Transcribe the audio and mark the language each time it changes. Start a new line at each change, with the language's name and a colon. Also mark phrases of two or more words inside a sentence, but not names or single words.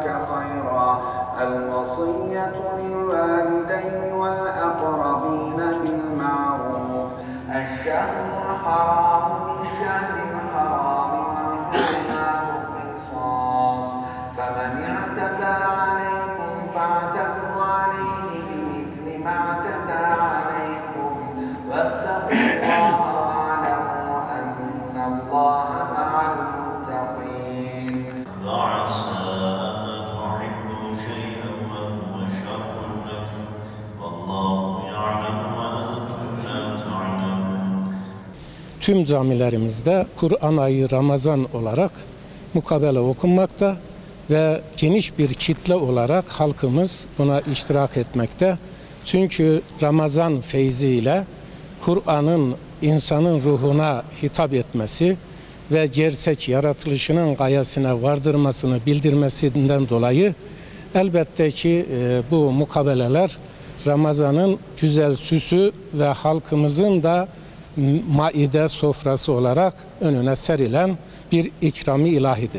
Arabic: خيرا الوصية للوالدين والأقربين بالمعروف الشهر الحرام بالشهر الحرام والحرمات قصاص فمن اعتدى عليكم فاعتدوا عليه بمثل ما اعتدى عليكم واتقوا الله واعلموا أن الله مع المتقين وعسى أن تحبوا شيئا وهو شر لكم والله يعلم وأنتم لا تعلمون.
Turkish: Tüm camilerimizde Kur'an ayı Ramazan olarak mukabele okunmakta ve geniş bir kitle olarak halkımız buna iştirak etmekte. Çünkü Ramazan feyziyle Kur'an'ın insanın ruhuna hitap etmesi ve gerçek yaratılışının gayesine vardırmasını bildirmesinden dolayı elbette ki bu mukabeleler Ramazan'ın güzel süsü ve halkımızın da maide sofrası olarak önüne serilen bir ikram-ı ilahidir.